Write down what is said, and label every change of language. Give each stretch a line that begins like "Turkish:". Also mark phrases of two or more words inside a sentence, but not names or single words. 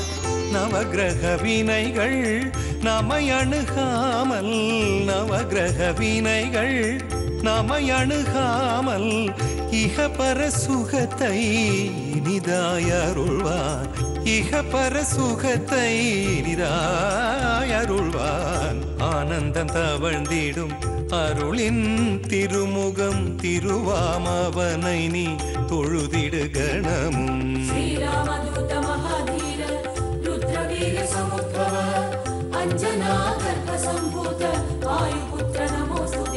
Tamil: நவகிரக வினைகள் நம்மை அணுகாமல், நவகிரக வினைகள் நம்மை அணுகாமல் இகபர சுகத்தை இனிதாய் அருள்வான். இகபர சுகத்தை இனிதாய் அருள்வான். ஆனந்தம் தவழ்ந்திடும் அருளின் திருமுகம் திருவாமவனை நீ தொழுதிடு கணமும்.
Sanskrit: श्रीरामदूत महाधीर रुद्रवीर समुद्भव अंजना गर्भ संभूत वायुपुत्र नमोस्तुते.